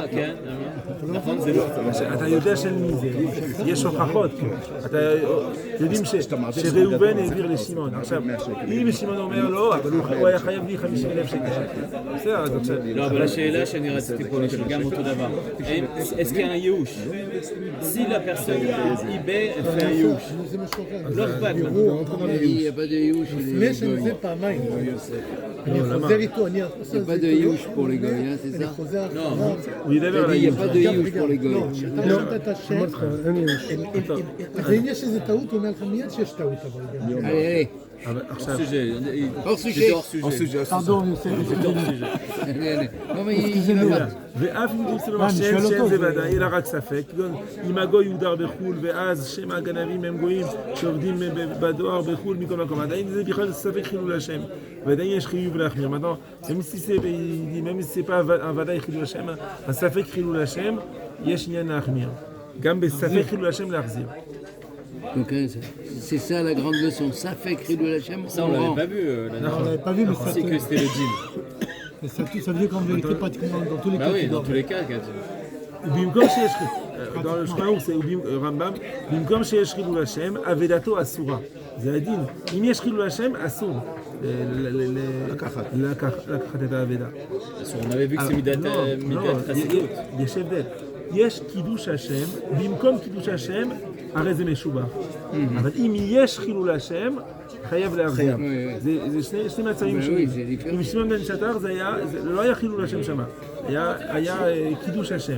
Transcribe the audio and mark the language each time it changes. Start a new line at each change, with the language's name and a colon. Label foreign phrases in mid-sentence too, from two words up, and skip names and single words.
Hebrew: נכון, זה לא. אתה יודע של מי זה, יש הוכחות, יודעים שראובן העביר לשמעון, עכשיו, אם שמעון אומר לא, אבל הוא היה חייב לי 50,000 שקל, בסדר, אז עכשיו... לא, אבל השאלה שאני רציתי פה לשאול גם אותו דבר,
French: est-ce qu'il y a un ייאוש? Si la personne eBay fait un ייאוש,
Hebrew: לא אכפת לנו.
French: Il n'y a pas de ייאוש.
Hebrew: לפני שאני זה פעמיים. אני חוזר איתו, אני
French: Il n'y a pas de ייאוש pour les goy, hein, c'est
Hebrew: אני
French: ça?
Hebrew: חוזר אחריו. הוא ידבר על
French: Il n'y a
Hebrew: הייאוש.
French: pas de ייאוש pour les goy.
Hebrew: לא, כשאתה נותן את השם, אין ייאוש. ואם יש איזה טעות, הוא אומר לך מיד שיש טעות, אבל גם...
French: Allez,
Hebrew: אבל עכשיו...
French: hors sujet. hors sujet. פרדון, יוסף. Non mais il me va.
Hebrew: ואף אם תמצא לו שאין זה ודאי, אלא רק ספק, כגון אם הגוי יודר בחו"ל ואז שם הגנבים הם גויים שעובדים בדואר בחו"ל מכל מקום, עדיין זה בכלל ספק חילול השם, ועדיין יש חיוב להחמיר.
French: même si c'est pas
Hebrew: ודאי חילול השם, הספק חילול השם, יש עניין להחמיר. גם בספק חילול השם להחזיר.
French: Donc c'est ça la grande leçon, ça fait créer de la chaîne. Ça on l'avait pas vu. On l'avait pas vu, mais ça... C'est que c'était le dîme. Mais ça veut dire qu'en vérité, pratiquement dans tous les cas... Bah oui, dans tous les cas,
Hebrew: במקום שיש,
French: dans le Shulchan c'est
Hebrew: רמב"ם, במקום שיש חילול השם, אבדתו אסורה. זה הדין. אם יש חילול השם, אסור לקחת את האבדה.
French: On avait vu que c'est
Hebrew: מידת חסידות. יש הבדל. יש קידוש השם, במקום קידוש השם, הרי זה משובח. אבל אם יש חילול השם, חייב להחזיר. זה שני מצבים שונים. עם שמעון בן שטר זה לא היה חילול השם שמה, היה קידוש השם.